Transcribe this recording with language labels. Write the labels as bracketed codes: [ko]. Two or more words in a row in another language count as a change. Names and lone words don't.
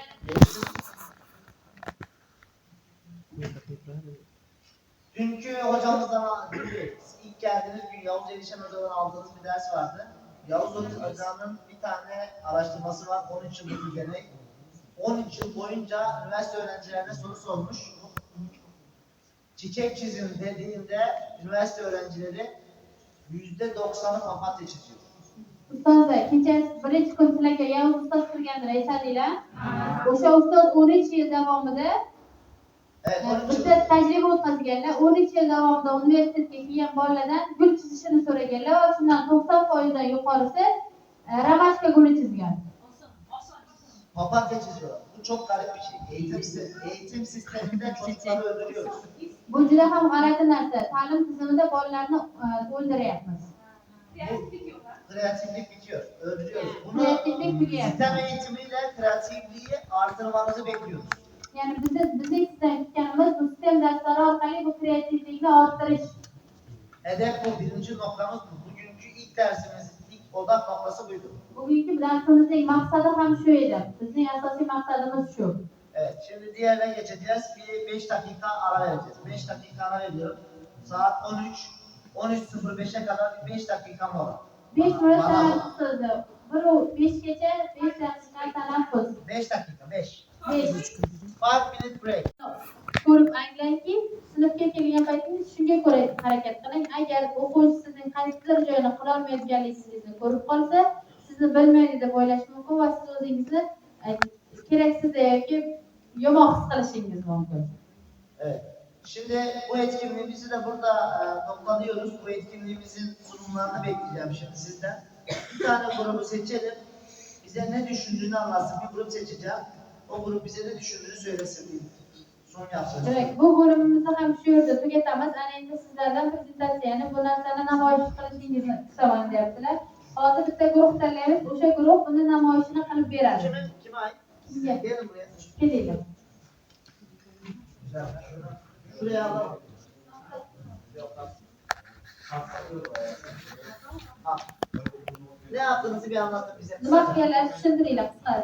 [tr] Dünkü hocamızdan, ilk geldiğiniz gün Yavuz Erişen Hoca'dan aldığınız bir ders vardı. Yavuz Hoca'nın bir tane araştırması var, 13 yıllık bir deney. 13 yıl boyunca üniversite öğrencilerine soru sormuş. Çiçek çizim dediğinde üniversite öğrencileri %90'ı papatya çiziyor. [uz] Ustoz, kecha birinchi kun sizlarga Yavuz ustoz qilganini aytadinglar. O'sha ustoz 13 yil davomida [tr] Evet, 13 yıl. [uz] bizda tajriba o'tkazganlar. 13 yil davomida universitetga kelgan bolalardan gul chizishini so'raganlar va shundan 90%dan yuqorisi ramashka guli chizgan. [tr] Papatya çiziyorlar. Bu çok garip bir şey. Eğitim sisteminde çocukları öldürüyoruz. [uz] Bu juda ham g'alati narsa. Ta'lim tizimida bolalarni o'ldiryapmiz. [tr] Kreatiflik bitiyor. Öldürüyoruz. Bunu [uz] Kreativlik tugayapti. [tr] sistem eğitimiyle kreatifliği artırmanızı bekliyoruz. [uz] Ya'ni bizning sizdan kutganimiz bu sistem darslari orqali bu kreativlikni orttirish. [tr] Hedef bu. Birinci noktamız bu. Bugünkü ilk dersimizin ilk odak noktası buydu. [uz] Bugungi darsimizning maqsadi ham shu edi. Bizning asosiy maqsadimiz shu. [tr] Evet. Şimdi diğerine geçeceğiz. Bir 5 dakika ara vereceğiz. 5 dakika ara veriyorum. Saat 13:05'e kadar bir 5 dakika mola. [uz] 5 minut tanaffus. Bir 5 gacha 5 daqiqa tanaffus. [tr] 5 dakika. 5. 5. [en] 5 minute break. [uz] Ko'rib anglangki, sinfga kelgan paytingiz shunga ko'ra harakat qiling. Agar o'quvchi sizning qaysidir joyini qila olmayotganligingizni ko'rib qolsa, sizni bilmaydi deb o'ylash mumkin va siz o'zingizni keraksiz yoki yomon his qilishingiz mumkin. [tr] Evet. Şimdi bu etkinliğimizi de burada noktalıyoruz. Bu etkinliğimizin sunumlarını bekleyeceğim şimdi sizden. Bir tane grubu seçelim. Bize ne düşündüğünü anlatsın. Bir grup seçeceğim. O grup bize ne düşündüğünü söylesin. Son yapsın. [uz] Demak, bu bo'limimizni ham shu yerda tugatamiz. Ana endi sizlardan prezentatsiyani bu narsani namoyish qilishingizni istaman deyaptilar. Hozir bitta guruh tanlaymiz. O'sha guruh buni namoyishini qilib beradi. [tr] Kime ait? [uz] Kimga? [tr] Gelin buraya. [uz] Kelinglar. [tr] Güzel. Şuraya alalım. Ne yaptığınızı bir anlatın bize. [uz] Nima qilganlaringizni tushuntiringlar qisqasi.